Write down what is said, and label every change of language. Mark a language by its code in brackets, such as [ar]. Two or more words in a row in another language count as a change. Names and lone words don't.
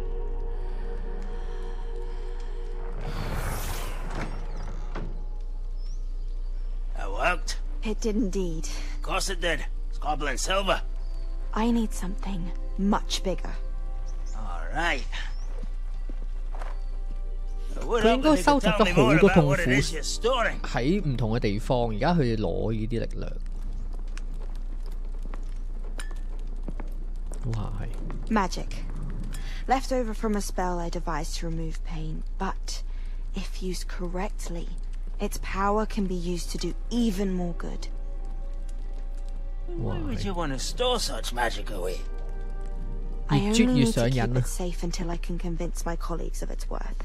[en] That worked? It did indeed. Of course it did. It's goblin silver. I need something much bigger. All right. [yue] 佢應該收集咗好多痛苦喺唔同嘅地方，而家佢哋攞呢啲力量。哇，係 [en] Magic. Left over from a spell I devised to remove pain, but if used correctly, its power can be used to do even more good. Why would you want to store such magic away? I only need to keep it safe until I can convince my colleagues of its worth.